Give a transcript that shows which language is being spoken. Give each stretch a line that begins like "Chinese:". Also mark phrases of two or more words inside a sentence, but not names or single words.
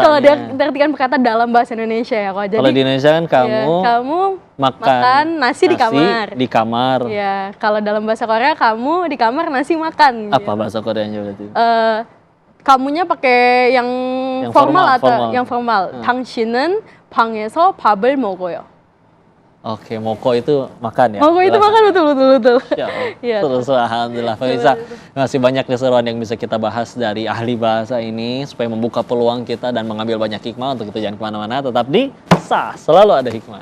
Indonesian: Kalau diartikan perkata dalam bahasa Indonesia ya kok. Jadi Kalau di Indonesia kan kamu makan nasi di kamar. Di kamar. Ya, kalau dalam bahasa Korea kamu di kamar nasi makan. Apa bahasa Koreanya berarti? Kamunya pakai yang formal atau yang formal.
Korean: 당신은 방에서 밥을 먹어요.
Indonesian: Oke, moko itu makan ya? Moko itu makan, betul. Ya, Iya. terus alhamdulillah. Pemirsa, masih banyak keseruan yang bisa kita bahas dari ahli bahasa ini supaya membuka peluang kita dan mengambil banyak hikmah. Untuk itu jangan kemana-mana, tetap di Sah, selalu ada hikmah.